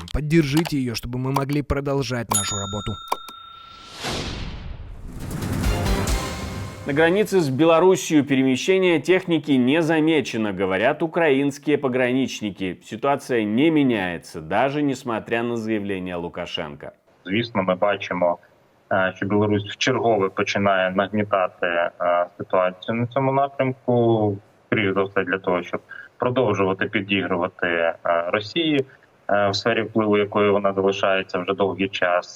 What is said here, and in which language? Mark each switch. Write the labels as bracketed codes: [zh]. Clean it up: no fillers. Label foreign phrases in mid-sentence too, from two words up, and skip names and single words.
[ru] Поддержите ее, чтобы мы могли продолжать нашу работу. На границе с Белоруссией перемещение техники не замечено, говорят украинские пограничники. Ситуация не меняется, даже несмотря на заявление Лукашенка. [uk] Звісно, ми бачимо, що Білорусь вчергове починає нагнітати ситуацію на цьому напрямку, скоріш за все для того, щоб продовжувати підігрувати Росії, в сфері впливу якої вона залишається вже довгий час.